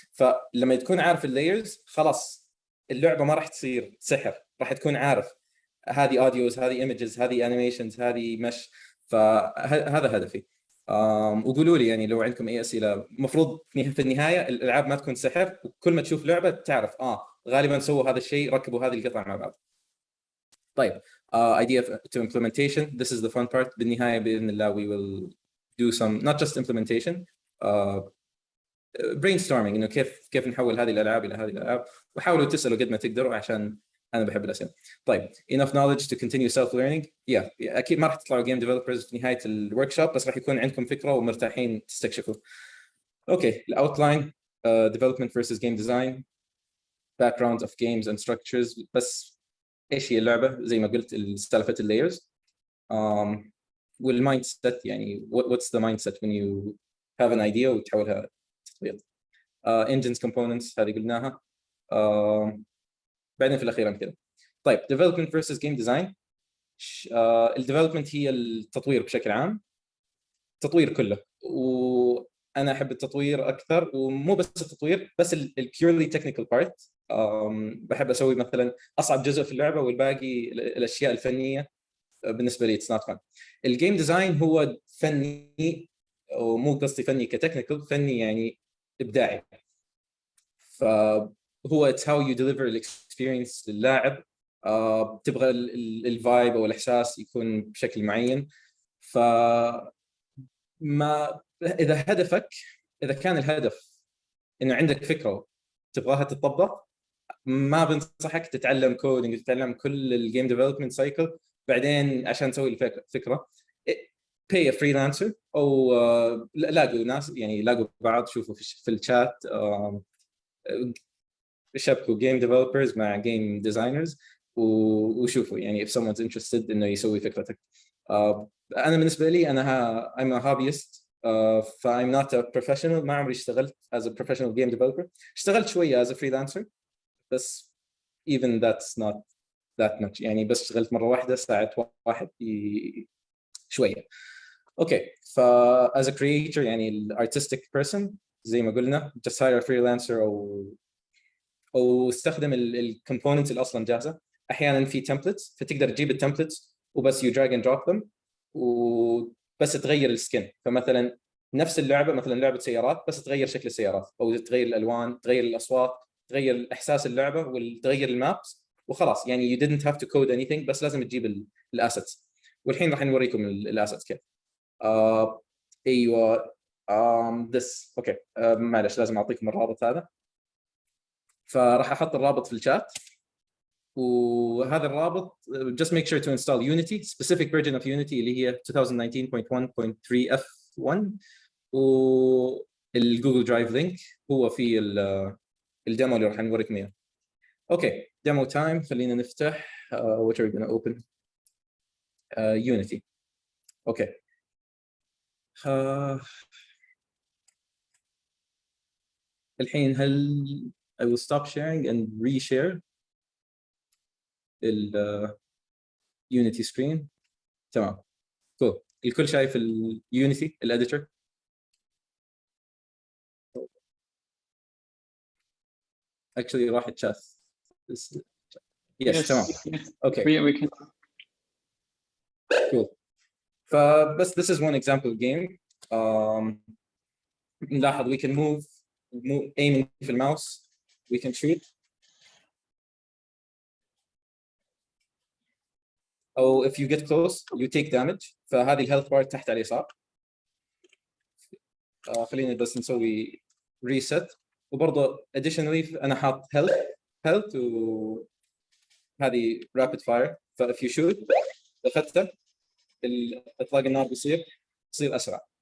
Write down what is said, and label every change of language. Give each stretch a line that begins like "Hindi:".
Arabic: فلما تكون عارف اللايرز خلاص اللعبه ما راح تصير سحر، راح تكون عارف هذه اوديوز، هذه ايمجز، هذه انيميشنز، هذه مش. فهذا هدفي. وقولوا لي يعني لو عندكم اي اسئله. المفروض في النهايه الالعاب ما تكون سحر، وكل ما تشوف لعبه تعرف غالبا سووا هذا الشيء، ركبوا هذه القطع مع بعض. طيب
English: idea to implementation, this is the fun part.
Arabic: بالنهايه باذن الله
English: we will do some not just implementation, brainstorming
Arabic: انه كيف نحول هذه الالعاب الى هذه الالعاب. وحاولوا تسالوا قد ما تقدروا عشان انا بحب الاسئله. طيب
English: enough knowledge to continue self learning.
Arabic: اكيد ما راح تطلعوا
English: game developers
Arabic: في نهايه الورك شوب، بس راح يكون عندكم فكره ومرتاحين تستكشفوا. اوكي الاوتلاين
English: development versus game design, background of games and structures.
Arabic: بس ايش هي اللعبه؟ زي ما قلت سالفه اللايرز والمايند سيت، يعني
English: what's the mindset when you have an idea
Arabic: وتحولها تطبيق.
English: engines components
Arabic: هذه قلناها. بعدين في الاخير كذا. طيب
English: development versus game design.
Arabic: الديفلوبمنت هي التطوير بشكل عام، التطوير كله، وانا احب التطوير اكثر، ومو بس التطوير بس البيورلي تكنيكال بارت. بحب اسوي مثلا اصعب جزء في اللعبه، والباقي الاشياء الفنيه بالنسبه لي
English: It's not fun.
Arabic: الجيم ديزاين هو فني، ومو قصدي فني كتكنيكال، فني يعني ابداعي.
English: فهو it's how you deliver
Arabic: الاكسبيرينس للاعب. تبغى الفايب او الاحساس يكون بشكل معين. ف ما اذا كان الهدف انه عندك فكره تبغاها تطبق، ما بنصحك تتعلم كودينج، تتعلم كل الجيم ديفلوبمنت سايكل بعدين عشان تسوي الفكره.
English: pay a freelancer
Arabic: او لاقوا ناس، يعني لاقوا بعض، شوفوا في الشات شبكوا جيم ديفلوبرز مع جيم ديزاينرز وشوفوا يعني
English: if someone's interested
Arabic: انه يسوي فكرتك. انا بالنسبه لي انا
English: I'm a hobbyist. ف I'm not a professional.
Arabic: ما عمري اشتغلت
English: as a professional game developer.
Arabic: اشتغلت شويه
English: as a freelancer بس even that's not that much.
Arabic: يعني بس اشتغلت مره واحده ساعه واحد شويه.
English: okay ف as a creator يعني artistic person
Arabic: زي ما قلنا
English: just hire a freelancer
Arabic: او استخدم الكومبوننتس اللي اصلا جاهزه. احيانا في تمبلتس فتقدر تجيب التمبلتس وبس
English: you drag and drop them
Arabic: وبس تغير السكن. فمثلا نفس اللعبه، مثلا لعبه سيارات، بس تغير شكل السيارات او تغير الالوان، تغير الاصوات، تغير احساس اللعبه وتغير المابس وخلاص.
English: يعني you didn't have to code anything،
Arabic: بس لازم تجيب الاسيتس. والحين راح نوريكم الاسيتس كيف. ايوه this اوكي. معلش لازم اعطيكم الرابط هذا، فراح احط الرابط في الشات. وهذا الرابط
English: just make sure to install Unity specific version of Unity
Arabic: اللي هي 2019.1.3 F1 والجوجل درايف لينك هو في الديمو اللي راح نوريكم اياه. اوكي ديمو تايم. خلينا نفتح
English: what are we going to open Unity.
Arabic: اوكي الحين هل
English: I will stop sharing and reshare Unity screen.
Arabic: تمام cool. الكل شايف اليونيتي الاديتور؟ actually راح chat. yes تمام okay
English: we can cool. فبس this is one example game. نلاحظ we can move aiming
Arabic: في الماوس
English: we can shoot أو if you get close you take damage.
Arabic: فهذه الهيلث بار تحت على اليسار. خلينا بس نسوي reset. وبرضه additionally أنا حاط health وهذه rapid fire. ف
English: if you shoot
Arabic: أخذته إطلاق النار بيصير أسرع.